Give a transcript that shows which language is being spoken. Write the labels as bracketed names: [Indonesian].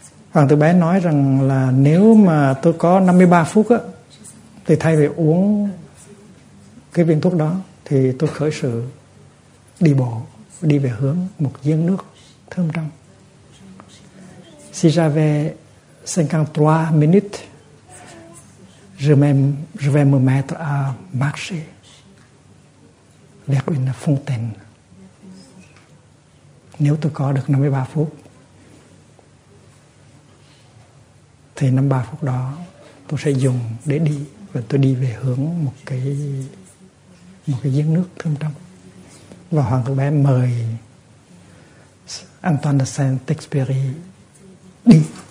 [Vietnamese] Hoàng tử bé nói rằng là nếu mà tôi có 53 phút á, thì thay vì uống cái viên thuốc đó thì tôi khởi sự đi bộ, đi về hướng một giếng nước thơm trong. [French] Si j'avais 53 minutes, je vais me mettre à marcher vers une fontaine. [Vietnamese] Nếu tôi có được 53 phút thì 53 phút đó tôi sẽ dùng để đi, và tôi đi về hướng một cái giếng nước thơm trong. Và hoàng tử bé mời Antoine de Saint-Exupéry đi.